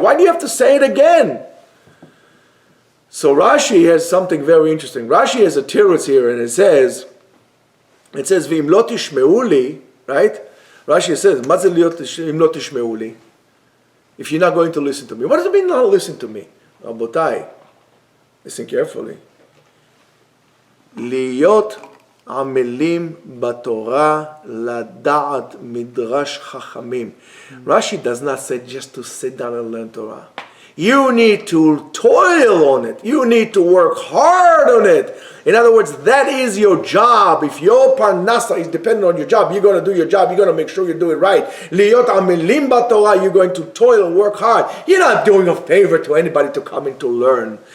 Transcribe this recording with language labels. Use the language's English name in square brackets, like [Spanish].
[English] Why do you have to say it again? So Rashi has something very interesting. Rashi has a tirutz here, and it says, [Hebrew] v'im lo tishmeu li, [English] right? Rashi says, [Hebrew] "Ma ze liot im lo tishmeu li?" [English] if you're not going to listen to me. What does it mean not listen to me? Rabotai, listen carefully. [Hebrew] להיות עמלים בתורה, לדעת מדרש חכמים. [English] Rashi does not say just to sit down and learn Torah. You need to toil on it. You need to work hard on it. In other words, that is your job. If your parnasa is dependent on your job, you're going to do your job. You're going to make sure you do it right. [Hebrew] Liyot amelim b'Torah, [English] you're going to toil and work hard. You're not doing a favor to anybody to come in to learn.